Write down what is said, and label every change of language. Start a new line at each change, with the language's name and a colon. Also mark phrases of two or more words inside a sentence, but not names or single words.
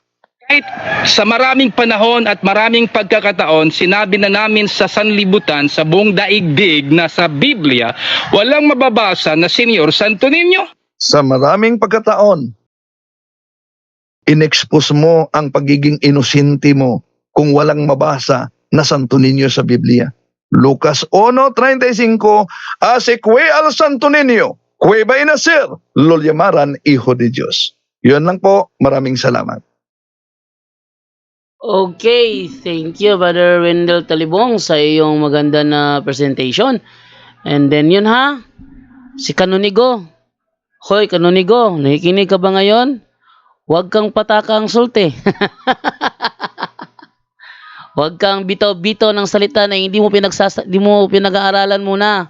Filipino: Kahit sa maraming panahon at maraming pagkakataon, sinabi na namin sa sanlibutan, sa buong daigdig na sa Biblia, walang mababasa na Senyor Santo Niño. sa maraming pagkataon, inexpose mo ang pagiging inosente mo kung walang mabasa na Santo Niño sa Biblia.
Spanish: Lucas 1:35, Aseque al Santo Niño, que va a nacer, lo llamaran Hijo de Dios.
Filipino: Yun lang po, maraming salamat. Okay,
English: thank you Brother
Filipino: Wendell Talibong sa iyong maganda na presentation.
English: And then
Filipino: yun ha, si Canonigo. Hoy Canonigo, nakikinig ka ba ngayon? Huwag kang patakang sulti. Huwag kang bitaw-bitaw ng salita na hindi mo pinag-aaralan muna.